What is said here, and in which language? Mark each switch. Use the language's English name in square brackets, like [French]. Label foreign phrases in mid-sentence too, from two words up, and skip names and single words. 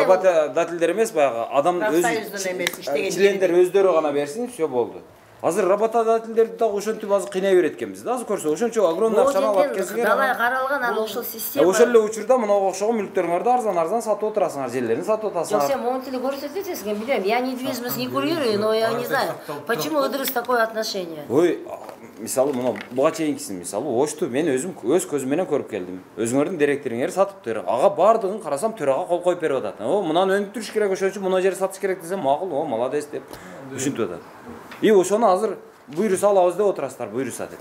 [Kyrgyz] работодателдер эмес, баягы адам өзү чилендер өздөрү гана берсин, все болду. Азыр работодательдерди дагы ошентип азыр кыйнай берет экенбиз да. Азыр көрсө ошончо огромный акчаны алып келсеңер. Далай каралган аны ошол система. Ошол эле учурда мынага окшогон мүлктөрүңөрдү арзан сатып отурасыңар, жерлерин сатып атасыңар. Жок, сен могу тили көрсөтөт экенсиң, мен билем. [Russian] Я недвижимость не курирую, но я не знаю, почему ыдырыс такое отношение. [Kyrgyz] Ой, мисалы мына буга чейинкисин мисалы Ошту мен өзүм өз көзүм менен көрүп келдим. Өзүңөрдүн директоруңөр сатыптыр. Ага бардыгын карасам төрага кол коюп берип атат. Мынаны өнүктүрүш керек, ошон үчүн мына жерди сатыш керек десем, макул, молодец деп түшүнүп атат. И ошону азыр буйруса алабыз деп отурасыздар, буйруса деп.